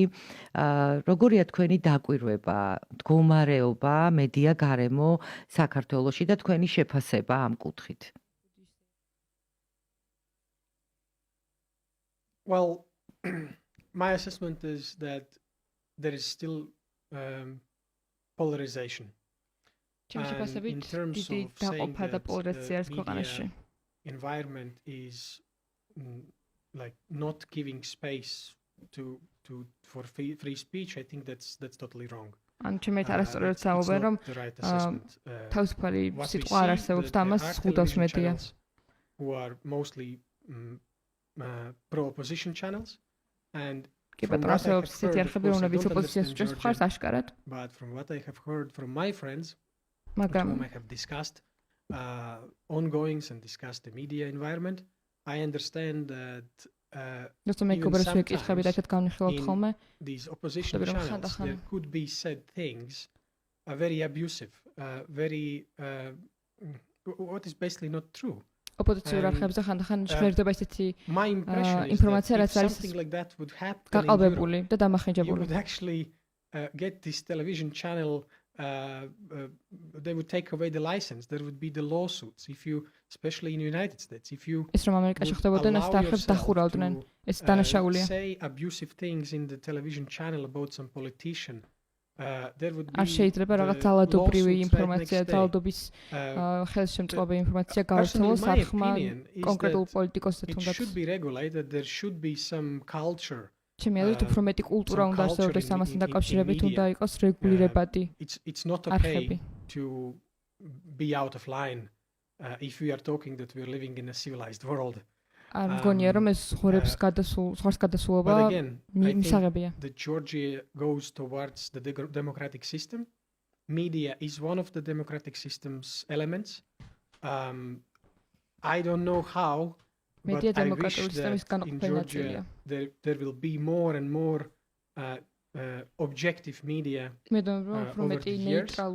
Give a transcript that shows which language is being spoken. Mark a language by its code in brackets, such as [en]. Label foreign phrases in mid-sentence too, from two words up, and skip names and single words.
[ka] როგორია თქვენი დაკვირვება, მდგომარეობა, მედია გარემო საქართველოში და თქვენი შეფასება ამ კუთხით? [en] Well, my assessment is that there is still polarization. And in terms of saying that the media environment is like not giving space for free speech, I think that's totally wrong. [ka] ან ჩემით არასწორად საუბარ რომ თავისუფალი სიტყვა არ არსებობს და ამას ხუდავს მედია. [en] Who are mostly pro-opposition channels and [ka] კი ბატონო არსებობს ისეთი არხები რომლებიც ოპოზიციას უჭერს მხარს აშკარად. [en] But from what I have heard from my friends, [ka] მაგრამ [en] whom I have discussed ongoings and discussed the media environment, I understand that these opposition channels, there could be said things very abusive, very what is basically not true. [ka] ოპოზიციურ არხებზე ხანდახან ჟღერდება ისეთი ინფორმაცია, რაც არის გაყალბებული და დამახინჯებული. [en] You would actually get this television channel, they would take away the license. There would be the lawsuits if you, especially in the United States, if you [ka] ის რომ ამერიკაში ხდებოდა ეს არხებს დახურავდნენ, ეს დანაშაულია. [en] Say abusive things in the television channel about some politician. There would be [ka] არ შეიძლება რაღაც ძალადობრივი ინფორმაცია, ძალადობის ხელშემწყობი ინფორმაცია გავრცელოს არხმა კონკრეტულ პოლიტიკოსზე თუნდაც. [en] It should be regulated. There should be some culture. [ka] ჩემი აზრით უფრო მეტი კულტურა უნდა არსებობდეს ამასთან დაკავშირებით, უნდა იყოს რეგულირებადი. [en] It's not okay to be out of line if we are talking that we are living in a civilized world. [ka] არ მგონია რომ ეს ხორებს გადასულობა მისაღებია. [en] The Georgia goes towards the democratic system. Media is one of the democratic system's elements. I don't know how, but I wish that in Georgia there will be more and more objective media over the years.